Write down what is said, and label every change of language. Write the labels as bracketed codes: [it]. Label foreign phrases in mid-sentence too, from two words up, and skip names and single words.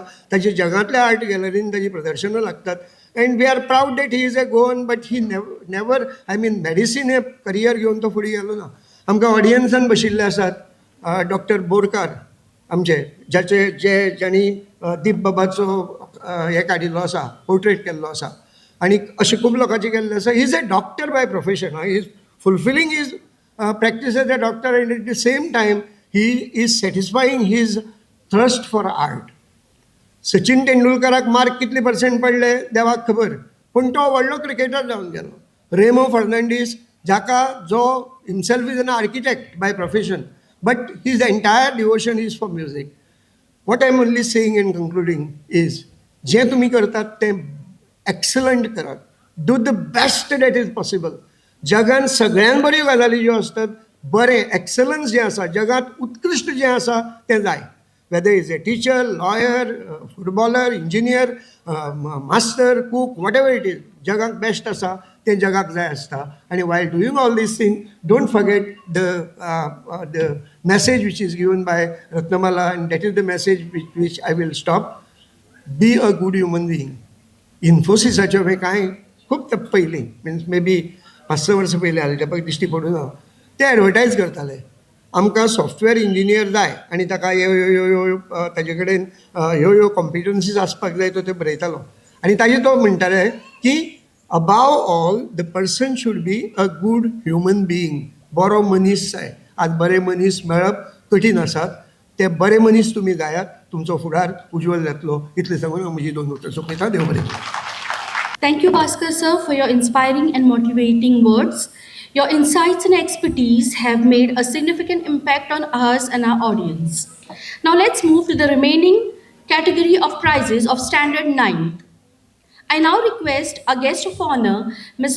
[kok] ताची जगांतल्या आर्ट गॅलरीन ताजी प्रदर्शनां लागतात. [en] and we are proud that he is a Goan, but he never, I mean [kok] मेडिसीन हे करियर घेवन तो फुडें गेलो ना. आमकां ऑडियन्सान बशिल्ले आसात डॉक्टर बोरकार आमचे, ज्यांनी दीप बाबाचो हे काडिल्लो आसा, पोर्ट्रेट केल्लो आसा, आनी अशें खूब लोकांचे केल्ले आसा. [en] he is a doctor by profession. he is fulfilling his practice as a doctor, and at the same time he is satisfying his thirst for art. [kok] सचिन तेंडुलकराक मार्क कितले % पडले देवाक खबर, पूण तो व्हडलो क्रिकेटर जावन गेलो. [en] रेमो फर्नांडीस, जाका who himself is an architect by profession, but his entire devotion is for music. what I am only saying and concluding is, [kok] जें तुमी करतात तें एक्सलंट करात. [en] do the best that is possible. [kok] जगान सगळ्यान बऱ्यो गजाली ज्यो असतात, बरें एक्सलन्स जें आसा, जगात उत्कृश्ट जें आसा तें जाय. [en] whether is a teacher, lawyer, footballer, engineer, master, cook, whatever it is, [kok] जगाक बेस्ट आसा तें जगाक जाय आसता. [en] आनी while doing all these thing, don't forget the message which is given by Ratnamala, and that is the message which I will stop. Be a good human being. [kok] इन्फोसिसाच्यो हे कांय खूब तेंप पयलीं, [en] means may be [kok] 5-6 वर्सां पयलीं जालें, तें दिश्टी पडूं ना, ते एडवर्टायज करताले आमकां [en] software engineer [kok] जाय आनी ताका ह्यो ताजे कडेन ह्यो कॉम्पिटन्सीज आसपाक जाय, तो ते बरयतालो. आनी ताजेर तो म्हणटाले की [en] above all the person should be a good human being. [kok] बरो मनीस जाय. आज बरे मनीस मेळप कठीण आसात. ते बरे मनीस तुमी जायात, तुमचो फुडार उज्वल जातलो. इतलें सांगून हांव म्हजी 2 उतरां सोंपयतां. देव बरें करूं. [en] Thank you, Bhaskar sir, for your inspiring and motivating words. Your insights and expertise have made a significant impact on us and our audience. Now let's move to the remaining category of prizes of Standard 9th. I now request our guest of honor, Ms.